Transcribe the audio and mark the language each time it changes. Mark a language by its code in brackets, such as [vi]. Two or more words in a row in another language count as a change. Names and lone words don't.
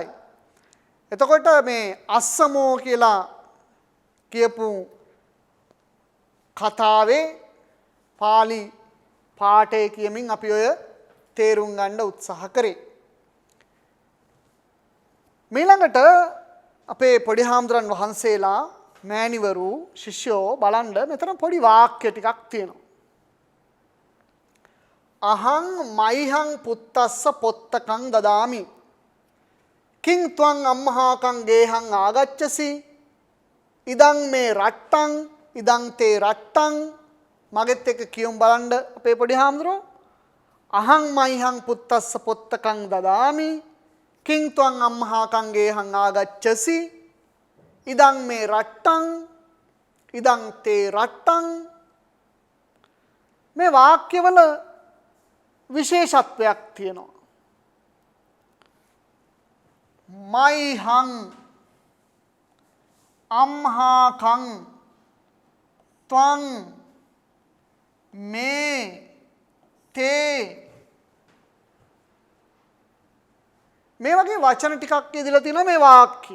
[si] එතකොට මේ අස්සමෝ කියලා කියපු කතාවේ පාලි පාඨය කියමින් අපි ඔය තේරුම් ගන්න උත්සාහ කරේ. ඊළඟට අපේ පොඩි හාමුදුරන් වහන්සේලා මෑණිවරු ශිෂ්‍යෝ බලන්න මෙතන පොඩි වාක්‍ය ටිකක් තියෙනවා. [pi] අහං මයිහං පුත්තස්ස පොත්තකං දදාමි කිං ත්වං අම්මහාකං ගේහං ආගච්ඡසි ඉදං මේ රට්ටං ඉදං තේ රට්ටං [si] මගෙත් එක්ක කියමු බලන්න අපේ පොඩි හාමුදුරුවෝ. [pi] අහං මයිහං පුත්තස්ස පොත්තකං දදාමි කිං ත්වං අම්මහාකං ගේහං ආගච්ඡසි ඉදං මේ රට්ටං ඉදං තේ රට්ටං. [si] මේ වාක්‍යවල විශේෂත්වයක් තියෙනවා. [pi] මයිහං අම්හාකං ත්වං මේ තේ [si] මේ වගේ වචන ටිකක් ඉදලා තියෙනවා මේ වාක්‍යය.